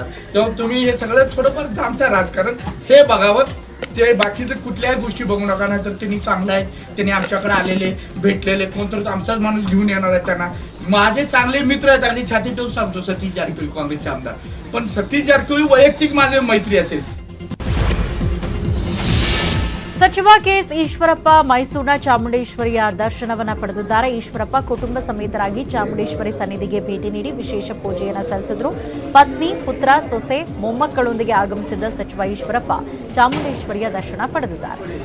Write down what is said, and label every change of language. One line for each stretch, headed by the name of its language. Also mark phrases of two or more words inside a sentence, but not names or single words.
Marathi: तेव्हा तुम्ही हे सगळं थोडंफार जाणता राजकारण हे बघावं. ते बाकीचे कुठल्याही गोष्टी बघू नका, नाहीतर त्यांनी चांगलं आहे, त्यांनी आमच्याकडे आलेले भेटलेले कोणतरी आमचाच माणूस घेऊन येणार आहे. त्यांना माझे चांगले मित्र आहेत, अगदी छाती ठेवून सांगतो, सतीश जारकिहोळी काँग्रेसचे आमदार. पण सतीश जारकिहोळी वैयक्तिक माझे मैत्री असेल.
Kannada: ಸಚಿವ ಕೆಎಸ್ ಈಶ್ವರಪ್ಪ ಮೈಸೂರಿನ ಚಾಮುಂಡೇಶ್ವರಿಯ ದರ್ಶನವನ್ನ ಪಡೆದಿದ್ದಾರೆ. ಈಶ್ವರಪ್ಪ ಕುಟುಂಬ ಸಮೇತರಾಗಿ ಚಾಮುಂಡೇಶ್ವರಿ ಸನ್ನಿಧಿಗೆ ಭೇಟಿ ನೀಡಿ ವಿಶೇಷ ಪೂಜೆಯನ್ನು ಸಲ್ಲಿಸಿದರು. ಪತ್ನಿ, ಪುತ್ರ, ಸೊಸೆ, ಮೊಮ್ಮಕ್ಕಳೊಂದಿಗೆ ಆಗಮಿಸಿದ್ದ ಸಚಿವ ಈಶ್ವರಪ್ಪ ಚಾಮುಂಡೇಶ್ವರಿಯ ದರ್ಶನ ಪಡೆದಿದ್ದಾರೆ.